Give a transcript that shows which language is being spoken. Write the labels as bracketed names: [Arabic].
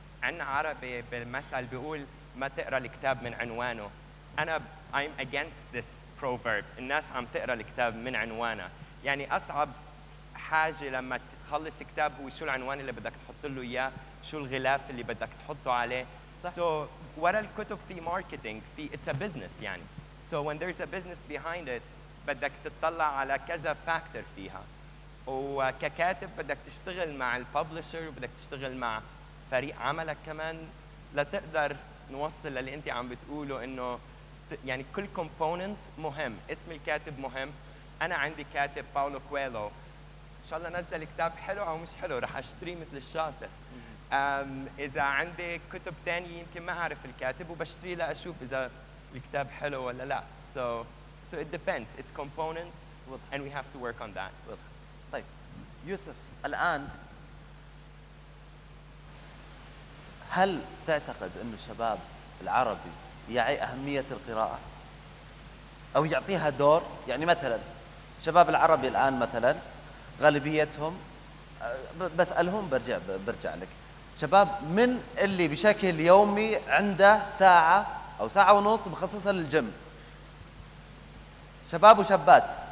[Arabic] عندنا عربي بالمثل بيقول ما تقرا الكتاب من عنوانه. [English] I'm against this proverb. [Arabic] الناس عم تقرا الكتاب من عنوانه. يعني اصعب حاجه لما تخلص كتاب هو شو العنوان اللي بدك تحط له اياه، شو الغلاف اللي بدك تحطه عليه. [English] So [Arabic] ورا الكتب في ماركتينج، في [English] it's a business [Arabic] يعني. [English] So when there's a business behind it [Arabic] بدك تطلع على كذا فاكتور فيها. وككاتب بدك تشتغل مع الببلشر وبدك تشتغل مع فريق عملك كمان لتقدر نوصل للي انت عم بتقوله، انه يعني كل كومبوننت مهم. اسم الكاتب مهم. انا عندي كاتب باولو كويلو، ان شاء الله نزل كتاب حلو او مش حلو رح اشتريه مثل الشاطر. اذا عندي كتب ثانيه يمكن ما اعرف الكاتب وبشتريه لاشوف اذا الكتاب حلو ولا لا. [English] So it depends. It's components and we have to work on that. [Arabic] طيب يوسف، الان هل تعتقد أن الشباب العربي يعي أهمية القراءة أو يعطيها دور؟ يعني مثلا الشباب العربي الآن مثلا غالبيتهم، بسألهم برجع لك، شباب من اللي بشكل يومي عنده ساعة أو ساعة ونص مخصصة للجيم، شباب وشابات.